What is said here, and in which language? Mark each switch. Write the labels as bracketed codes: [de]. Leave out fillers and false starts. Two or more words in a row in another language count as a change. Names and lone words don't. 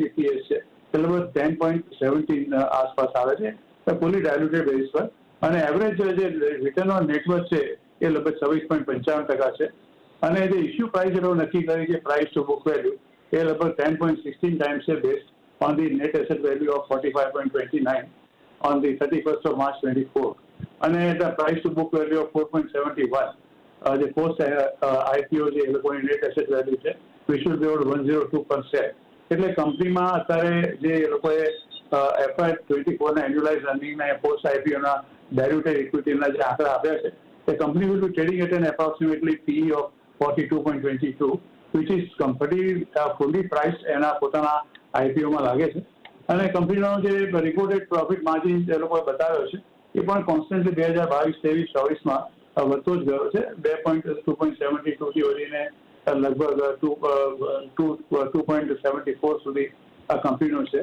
[gu] ઇપીએસ છે એ લગભગ 10.17 આસપાસ આવે છે [en] fully diluted base [gu] પર, અને એવરેજ જે [en] return on networth [gu] છે એ લગભગ 26.55% છે, અને જે [en] issue price [gu] એ લોકો નક્કી કરી છે [en] price to book value [gu] એ લગભગ 10.16 ટાઈમ્સ છે [en] based on the net asset value of 45.29 on the 31st of March 24, [gu] અને [en] the price to book value of 4.71, the post IPO [gu] જે એ લોકોની [en] net asset value [gu] છે [en] which should be about 102%. [gu] એટલે કંપનીમાં અત્યારે જે એ લોકોએ FY24ના [en] annualize earning post IPO diluted equity [gu] જે આંકડા આપ્યા છે તે કંપની [en] will be trading at an approximately PE of 42.22, which is fully priced [gu] એના પોતાના આઈપીઓમાં લાગે છે। અને કંપનીનો જે [en] reported profit margin [gu] એ લોકોએ બતાવ્યો છે એ પણ કોન્સ્ટન્ટલી 2022, 23, 24માં વધતો જ ગયો છે। 2.72થી વધીને લગભગ 2.74 સુધી આ કંપનીનો છે।